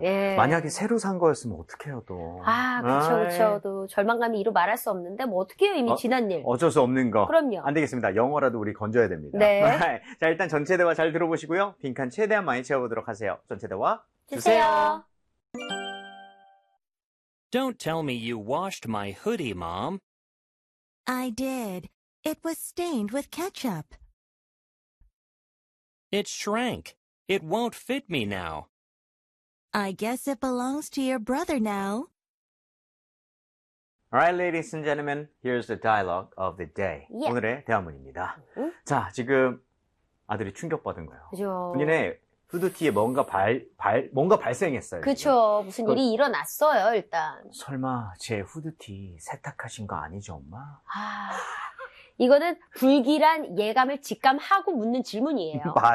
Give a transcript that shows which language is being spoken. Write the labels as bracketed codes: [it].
[ko] 예. 만약에 새로 산 거였으면 어떡해요, 또. 아, 그쵸, 아이. 그쵸. 또 절망감이 이루 말할 수 없는데, 뭐, 어떡해요. 이미 지난 일. 어쩔 수 없는 거. 그럼요. 안 되겠습니다. 영어라도 우리 건져야 됩니다. 네. 자, 일단 전체 대화 잘 들어보시고요. 빈칸 최대한 많이 채워보도록 하세요. 전체 대화 주세요. 주세요. [en] Don't tell me you washed my hoodie, Mom. I did. It was stained with ketchup. It shrank. It won't fit me now. I guess it belongs to your brother now. All right, ladies and gentlemen, here's the dialogue of the day. [ko] 예. 오늘의 대화문입니다. 응? 자, 지금 아들이 충격받은 거예요. 그죠. 본인의 후드티에 뭔가 발생했어요, 지금. 그쵸. 무슨 일이 일어났어요, 일단. 설마 제 후드티 세탁하신 거 아니죠, 엄마? 이거는 불길한 예감을 직감하고 묻는 질문이에요.